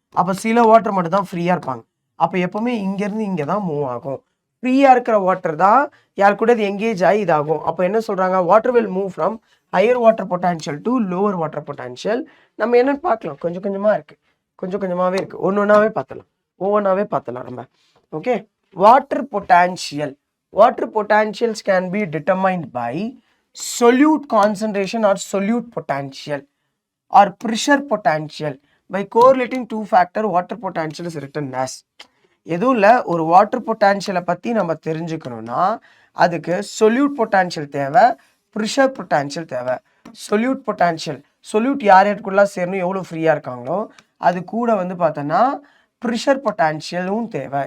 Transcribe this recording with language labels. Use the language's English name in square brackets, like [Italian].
[Tamil] அப்போ சில வாட்டர் மட்டும் தான் ஃப்ரீயாக இருப்பாங்க. அப்போ எப்போவுமே இங்கேருந்து இங்கே தான் மூவ் ஆகும். ஃப்ரீயாக இருக்கிற வாட்டர் தான் யார் கூட எங்கேஜ் ஆகி இதாகும். அப்போ என்ன சொல்கிறாங்க, [English] water will move from higher water potential [Tamil] to lower water potential. நம்ம என்னென்னு பார்க்கலாம், கொஞ்சம் கொஞ்சமாக இருக்குது, கொஞ்சம் கொஞ்சமாகவே இருக்குது, ஒவ்வொன்றாவே பார்த்தலாம் நம்ம. Okay, water potential. [English] Water potentials can be determined by solute concentration or solute potential or pressure potential. By correlating two factor, water potential is written as. [Tamil] எதுவும் இல்லை, ஒரு வாட்டர் பொட்டான்ஷியலை பற்றி நம்ம தெரிஞ்சுக்கணும்னா அதுக்கு சொல்யூட் பொட்டான்ஷியல் தேவை, ப்ரெஷர் பொட்டான்ஷியல் தேவை. Solute potential, solute யார் யாருக்குள்ளே சேரணும், எவ்வளோ ஃப்ரீயாக இருக்காங்களோ அது கூட வந்து பார்த்தோன்னா ப்ரெஷர் பொட்டான்ஷியலும் தேவை.